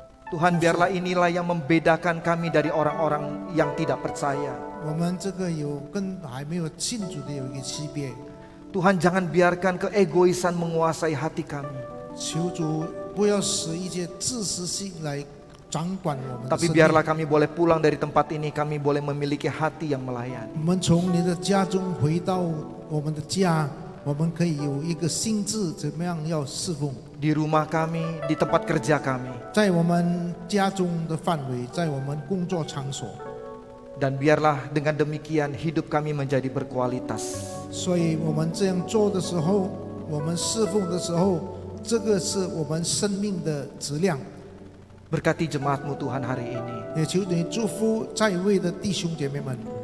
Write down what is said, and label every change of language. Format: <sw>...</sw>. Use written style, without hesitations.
<id>Tuhan, biarlah inilah yang membedakan kami dari orang-orang yang tidak percaya.</id> <zh>我们这个有跟还没有信主的有一个区别。</zh> <id>Tuhan, jangan biarkan keegoisan menguasai hati kami.</id> <zh>求主不要使一些自私性来掌管我们的</zh> <id>Tapi</id> <zh>生命。</zh> <id>biarlah kami boleh pulang dari tempat ini, kami boleh memiliki hati yang melayani.</id> <zh>我们从你的家中回到我们的家，我们可以有一个心智，怎么样要侍奉？</zh> <id>Di rumah kami, di tempat kerja kami.</id> <zh>在我们家中的范围，在我们工作场所，</zh> <id>Dan biarlah dengan demikian hidup kami menjadi berkualitas.</id> <zh>所以我们这样做的时候，我们侍奉的时候，这个是我们生命的质量。</zh> <id>Berkati jemaat-Mu Tuhan hari ini.</id> <zh>也求你祝福在位的弟兄姐妹们，</zh>